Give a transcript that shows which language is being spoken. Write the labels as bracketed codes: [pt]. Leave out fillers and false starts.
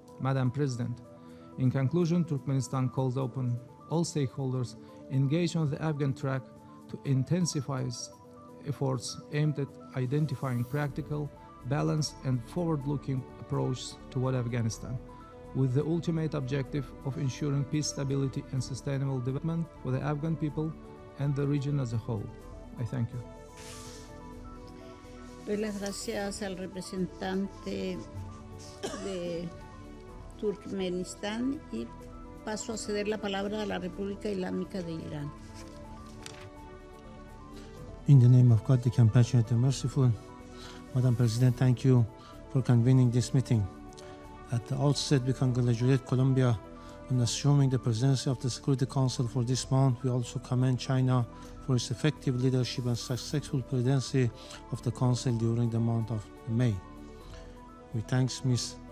[en] Madam President, in conclusion, Turkmenistan calls upon all stakeholders engaged on the Afghan track to intensify efforts aimed at identifying practical, balanced, and forward-looking approach toward Afghanistan, with the ultimate objective of ensuring peace, stability, and sustainable development for the Afghan people and the region as a whole. I thank you. [es] Doy las gracias al representante de Turkmenistán y paso a ceder la palabra a la República Islámica de Irán. [en] In the name of God, the compassionate and merciful, Madam President, thank you for convening this meeting. At the outset, we congratulate Colombia on assuming the presidency of the Security Council for this month. We also commend China for its effective leadership and successful presidency of the Council during the month of May. We thank Ms.